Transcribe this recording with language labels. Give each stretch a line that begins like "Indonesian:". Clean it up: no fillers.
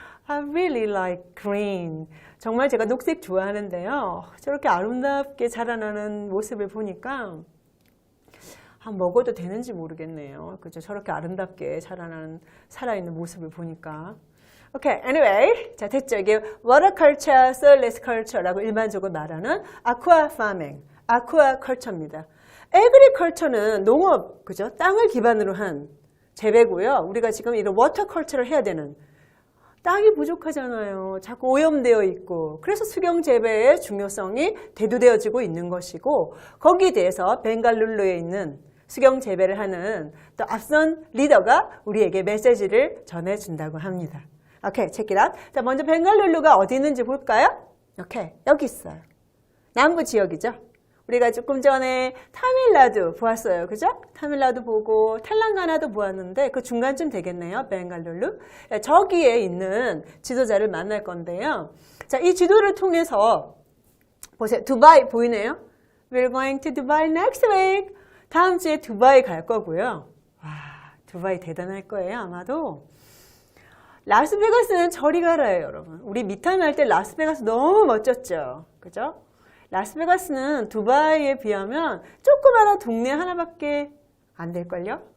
English: I really like green.
Korean: 정말 제가 녹색 좋아하는데요. 저렇게 아름답게 자라나는 모습을 보니까 먹어도 되는지 모르겠네요. 그죠? 저렇게 아름답게 자라나는 살아있는 모습을 보니까.
English: Okay, anyway.
Korean: 자, 됐죠? 이게 water culture, soilless culture라고 일반적으로 말하는 aqua farming, aqua culture입니다. agriculture는 농업, 그죠? 땅을 기반으로 한 재배고요. 우리가 지금 이런 water culture를 해야 되는 땅이 부족하잖아요. 자꾸 오염되어 있고 그래서 수경 재배의 중요성이 대두되어지고 있는 것이고 거기에 대해서 벵갈루루에 있는 수경 재배를 하는 또 앞선 리더가 우리에게 메시지를 전해준다고 합니다.
English: 오케이, check it out.
Korean: 자, 먼저 벵갈루루가 어디 있는지 볼까요? 오케이, 여기 있어요. 남부 지역이죠. 우리가 조금 전에 타밀나두 보았어요. 그죠? 타밀나두 보고 텔랑가나도 보았는데 그 중간쯤 되겠네요. 벵갈루루. 저기에 있는 지도자를 만날 건데요. 자, 이 지도를 통해서 보세요. 두바이 보이네요?
English: We're going to Dubai next week.
Korean: 다음 주에 두바이 갈 거고요. 와, 두바이 대단할 거예요. 아마도. 라스베가스는 저리 가라예요, 여러분. 우리 미탄 할 때 라스베가스 너무 멋졌죠. 그죠? 라스베가스는 두바이에 비하면 조그마한 동네 하나밖에 안 될걸요?